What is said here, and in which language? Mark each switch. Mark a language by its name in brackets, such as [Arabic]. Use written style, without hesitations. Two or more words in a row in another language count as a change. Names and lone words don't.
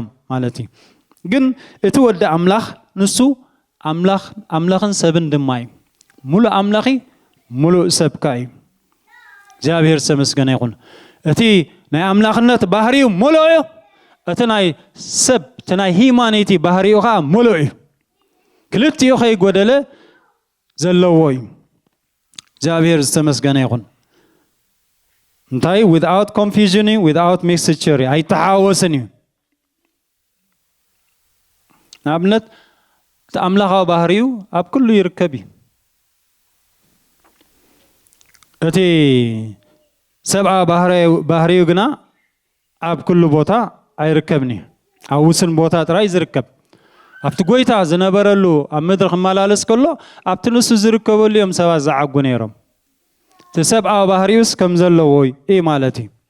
[Tigrinya] ማለት እዩ ግን እቲ ወዲ አምላኽ ንሱ አምላኽን ሰብን ድማ እዩ ሙሉ አምላኺ ሙሉ ሰብካ እዩ እግዚአብሔር ስመስገን ይሁን እቲ ናይ አምላኽነት ባህሪው ሙሉእ እዩ እቲ ናይ ሰብ ናይ ሂማኒቲ ባህሪው ኻ ሙሉእ እዩ ክልቲኡ ከይጎደለ ዘለዎ እዩ እግዚአብሔር ስመስገን ይሁን እንታይ [English] without confusion without mixture [Tigrinya] አይተሓወስን እዩ ንኣብነት እቲ አምላኻዊ ባህሪው ኣብ ኩሉ ይርከብ እዩ እቲ ሰብአ ባህሪው ግና ኣብ ኩሉ ቦታ አይርከብኒ ኣብ ውስን ቦታ ጥራይ ዝርከብ ኣብቲ ጎይታ ዝነበረሉ ኣብ ምድሪ ክመላለስ ከሎ ኣብቲ ንሱ ዝርከበሉ እዮም ሰባት ዝዓጉ ነይሮም እቲ ሰብአ ባህሪውስ ከም ዘለዎ እዩ ማለት እዩ